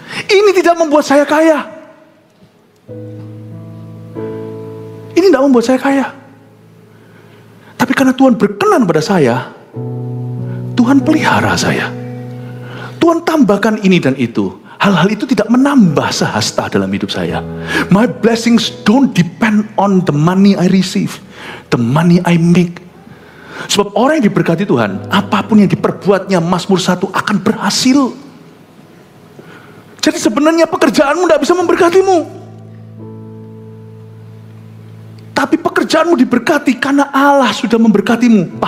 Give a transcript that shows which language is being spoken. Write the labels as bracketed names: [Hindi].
[Indonesian] Ini tidak membuat saya kaya. Ini tidak membuat saya kaya. Tapi karena Tuhan berkenan pada saya, Tuhan pelihara saya. Tuhan tambahkan ini dan itu. Hal-hal itu tidak menambah sehasta dalam hidup saya. [English] My blessings don't depend on the money I receive, the money I make. [Indonesian] Sebab orang yang diberkati Tuhan, apapun yang diperbuatnya, Mazmur 1 akan berhasil. Jadi sebenarnya pekerjaanmu tidak bisa memberkatimu. Tapi pekerjaanmu diberkati karena Allah sudah memberkatimu.